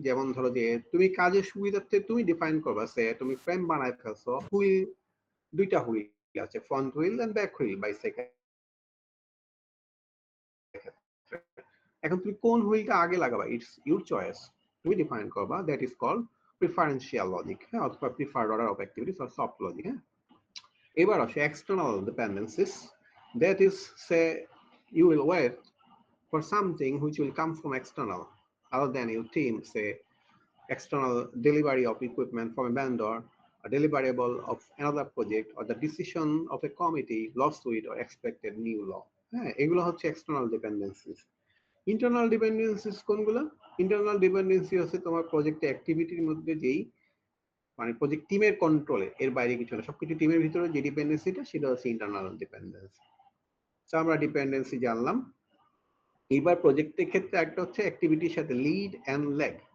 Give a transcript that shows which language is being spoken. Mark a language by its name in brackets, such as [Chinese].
[Bangla] যেমন ধরো যে তুমি কাজের সুবিধার্থে তুমি ডিফাইন করবা, সে তুমি ফ্রেম বানাই ফেলছো, হুইল দুইটা হুইল আছে, front wheel and back wheel bicycle. এখন তুমি কোন হুইলটা আগে লাগাবা, [English] it's your choice, [Bangla] তুমি ডিফাইন করবা। [English] That is called preferential logic, হ্যাঁ, অথবা preferred order of activities or soft logic. [Bangla] হ্যাঁ, এবার আসে external dependencies. [English] That is say you will wait for something which will come from external other than your team, say external delivery of equipment from a vendor, a deliverable of another project, or the decision of a committee, lawsuit, or expected new law. [Bangla] হ্যাঁ, এগুলো হচ্ছে external dependencies. Internal dependencies কোনগুলো? Internal dependency হচ্ছে তোমার project অ্যাক্টিভিটির মধ্যে যেই মানে project টিমের কন্ট্রোলে, এর বাইরে কিছু না, সবকিছু টিমের ভিতরে যে ডিপেন্ডেন্সিটা, সেটা হচ্ছে ইন্টারনাল ডিপেন্ডেন্সি। আমরা ডিপেন্ডেন্সি জানলাম। এইবার প্রজেক্টের ক্ষেত্রে একটা হচ্ছে অ্যাক্টিভিটির সাথে লিড এন্ড ল্যাগ।